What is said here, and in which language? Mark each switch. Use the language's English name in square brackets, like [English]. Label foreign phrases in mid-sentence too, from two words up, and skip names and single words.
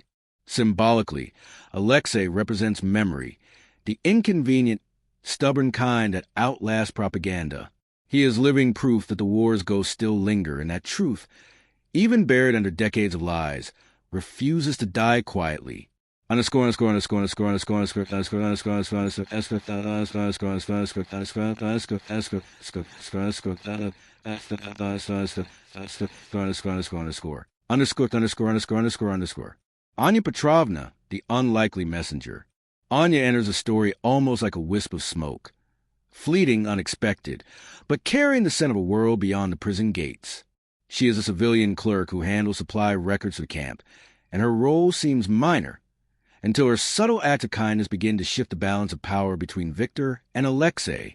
[English] Symbolically, Alexei represents memory, the inconvenient, stubborn kind that outlasts propaganda. He is living proof that the war's ghosts still linger, and that truth, even buried under decades of lies, refuses to die quietly. Underscore, underscore, underscore, underscore, underscore, underscore, underscore, underscore, underscore, underscore, underscore, underscore, underscore, underscore, underscore, underscore, underscore, underscore, underscore. Anya Petrovna, the unlikely messenger. Anya enters the story almost like a wisp of smoke. fleeting, unexpected, but carrying the scent of a world beyond the prison gates. She is a civilian clerk who handles supply records for the camp, and her role seems minor until her subtle acts of kindness begin to shift the balance of power between Victor and Alexei.